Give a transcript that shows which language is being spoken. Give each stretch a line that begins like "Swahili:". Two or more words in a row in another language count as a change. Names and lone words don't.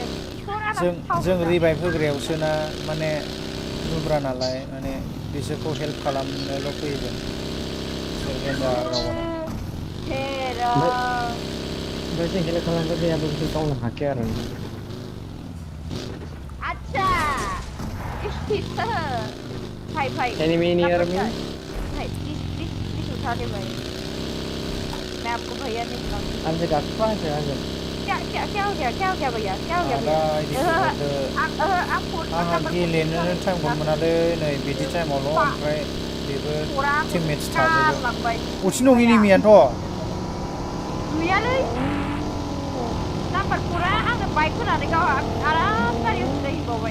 Bodo: जों रिभाइभ होग्रायावसोना माने नुब्रा नालाय माने बिसोरखौ हेल्प खालामनोल' फैयो जों सेकेन्डार गावनो ओमफ्राय जों हेल्प खालामग्रा गैयाबो बिसोर गावनो हाखाया आरो
Hindi: आच्छा भाई
English: enemy near me
Hindi: भाई प्लीज उठा दे भाई मैं आपको भैया नहीं बुलाऊंगी
Bodo: आंसे गाखोफा
Hindi: क्या हो गया भैया क्या हो गया
Bodo: आंहा गेलेनोनो टाइमखौ मोनालै नै बिदि टाइमावल' ओमफ्राय बेबो टिममेट्स थाजोबो अथि नङि निमियानोथ' गैयालै नाम्बार 4आ आङो बाइक होनानै गाव आराम गारियाव जिरायहैबावबाय